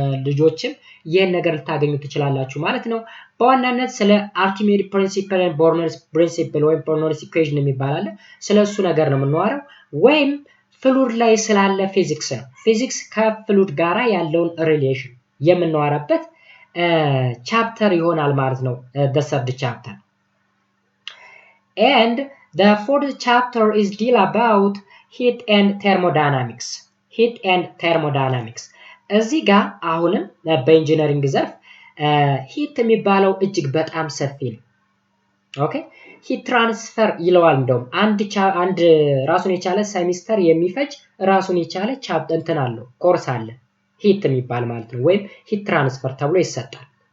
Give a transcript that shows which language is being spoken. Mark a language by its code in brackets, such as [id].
[am] ልጆችም ይሄን ነገር ልታገኙ ትችላላችሁ ማለት ነው። በዋናነት ስለ አርኪሜድ ፕሪንሲፕል እና ቦርነርስ ፕሪንሲፕል ወይም ቦርነርስ ኢኩዌሽን የሚባል አለ። ስለሱ ነገር ነው የምንዋረው ወይም ፍሉድ ላይ ስላለ ፊዚክስ ነው። ፊዚክስ ከፍሉድ ጋራ ያለውን ሪሌሽን የምንዋራበት ቻፕተር ይሆናል ማለት ነው [en] the third chapter. And the fourth chapter is deal about heat and thermodynamics. [am] እዚህ ጋር አሁንም በኢንጂነሪንግ ዘርፍ ሂት የሚባለው እጅግ በጣም ሰፊ ነው። ኦኬ ሂት ትራንስፈር ይለዋል። እንደውም አንድ ራሱን የቻለ ሴሚስተር የሚፈጅ ራሱን የቻለ ቻፕተር እንትን አለው ኮርስ አለ ሂት የሚባል ማለት ነው፣ ወይም ሂት ትራንስፈር ተብሎ ይሰጣል።